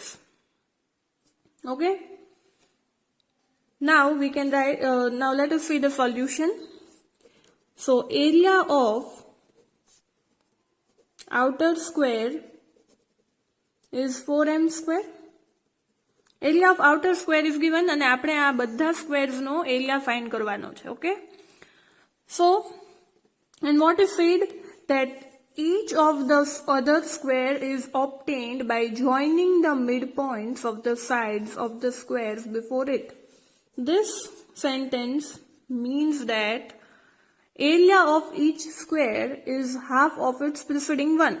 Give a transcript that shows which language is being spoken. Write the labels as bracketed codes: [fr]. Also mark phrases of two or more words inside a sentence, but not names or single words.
[en] Okay, now we can write, now let us see the solution. So area of outer square is 4m square. Area of outer square is given, and [gu] આપણે આ બધા squares નો area find કરવાનો છે. [en] Okay, so and what is said that each of the other square is obtained by joining the midpoints of the sides of the squares before it. This sentence means that area of each square is half of its preceding one.